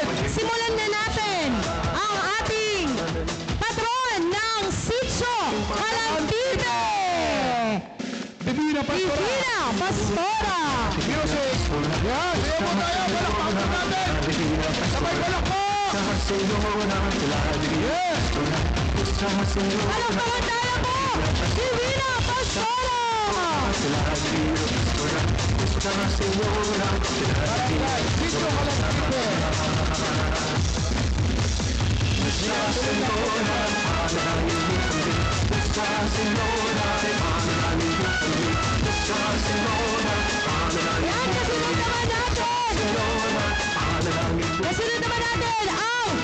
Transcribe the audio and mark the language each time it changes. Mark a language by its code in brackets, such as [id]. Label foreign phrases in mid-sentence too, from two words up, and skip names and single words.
[tl] Simulan na natin ang ating patron ng Sitio Kalambite! Divina Pastora. Divina Pastora! Music. Yan, sayo po tayo. Palakpakan po natin. Sabay palakpak. [es] Nuestra Señora, la divina [tl] Yes. [es] pastora, Nuestra Señora, [tl] Ano pangatala mo? Divina Pastora! [es] la divina pastora, Nuestra Señora, la [tl] Barangay, Sitio Kalambite. [es] Nuestra Señora, [tl] manalangin mo kami. [es] Nuestra Señora, [tl] manalangin mo kami. [es] Nuestra Señora, [tl] manalangin Yan, mo kasunod kami. naman natin! Señora, manalangin mo Kasunod naman natin ang